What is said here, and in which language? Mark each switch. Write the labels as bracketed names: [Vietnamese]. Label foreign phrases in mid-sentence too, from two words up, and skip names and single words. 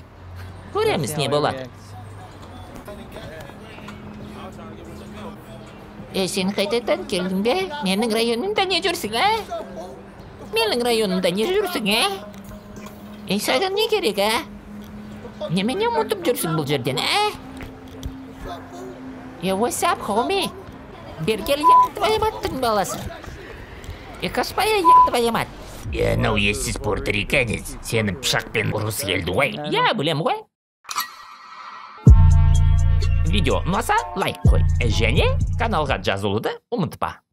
[Kazakh] Көреміз не болады. Сен қайтадан келдің бе? Менің районымда не жүрсің, ә? Менің районымда не жүрсің, ә? Саған не керек, ә? Немене ұмытып жүрсің бұл жерден, ә? [English] What's up, homie? [Kazakh] Бергел, [Russian] ек твоя маттың [Kazakh] баласы. Қашпая, [Russian] ек твоя мат. [Kazakh] Анау ессіз порториканец сені пышақпен ұрғысы келді ғой. Білем ғой. Видео ұнаса лайк қой. Және каналға жазылуды ұмытпа.